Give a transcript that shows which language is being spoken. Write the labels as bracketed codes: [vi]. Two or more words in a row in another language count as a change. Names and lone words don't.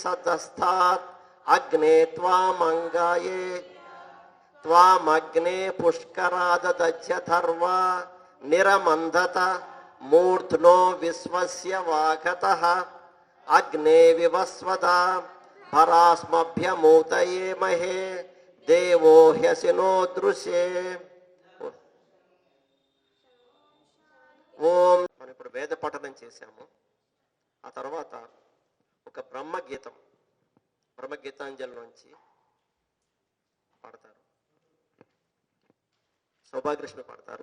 [sa] सतस्थात् अग्ने त्वामङ्गाये त्वामग्ने पुष्कराददध्यथर्वा निरमन्धत मूर्ध्नो विश्वस्य वाघतः अग्ने विवस्वदा परास्मभ्यमूतये महे देवो ह्यसिनो दृश्ये ఓం [te] మనం ఇప్పుడు వేద పఠనం చేశాము. ఆ తర్వాత ఒక బ్రహ్మగీతాంజలి నుంచి పాడతారు. సౌభాగ్యకృష్ణ పాడతారు.